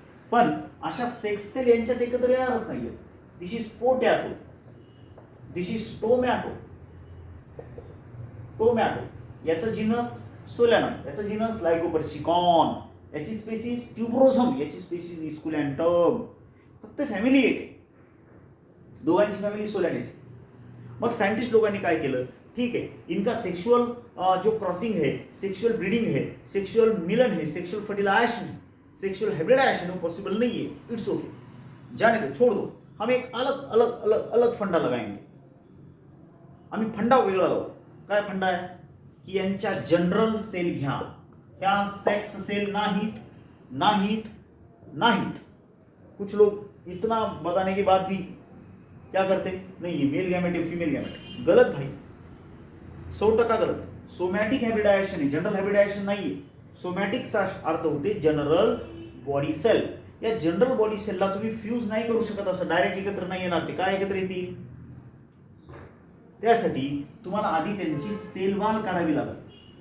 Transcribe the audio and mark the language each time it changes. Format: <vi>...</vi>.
<mr>पण अशा sex sale यांच्यात एकत्र येणारच नाहीये.</mr> <en>This is potato, this is tomato.</en> <mr>Tomato याचं जिनस सोलॅनम, याचं जिनस लायकोपर्सिकॉन, याची स्पेसिस ट्युब्रोझम, याची स्पेसिस इस्कुलॅन्टम. फक्त फॅमिली एक आहे, दोघांची फॅमिली सोलॅनेसी. मग सायंटिस्ट लोकांनी काय केलं,</mr> <hi>ठीक है इनका सेक्सुअल जो क्रॉसिंग है, सेक्सुअल ब्रीडिंग है, सेक्सुअल मिलन है, सेक्सुअल फर्टिलाइजेशन है, सेक्सुअल हाइब्रिडाइजेशन वो पॉसिबल नहीं है,</hi> <en>it's okay,</en> <hi>जाने दो, छोड़ दो. हम एक अलग अलग अलग अलग फंडा लगाएंगे.</hi> <mr>आम्ही फंडा वेगळा लावू. काय फंडा आहे की यांच्या जनरल सेल घ्या, ह्या सेक्स सेल नाहीत नाहीत नाहीत.</mr> <hi>कुछ लोग इतना बताने के बाद भी क्या करते, नहीं ये मेल गैमेट है फीमेल गैमेट. गलत भाई, 100% गलत.</hi> <mr>सोमॅटिक हायब्रिडायझेशन आहे, जनरल हायब्रिडायझेशन नाहीये. सोमॅटिकचा अर्थ होते जनरल बॉडी सेल. या जनरल बॉडी सेलला तुम्ही फ्यूज नाही करू शकत, असं डायरेक्ट एकत्र नाही येणार. ते काय एकत्र येतील, त्यासाठी तुम्हाला आधी त्यांची सेलवाल काढावी लागेल.</mr>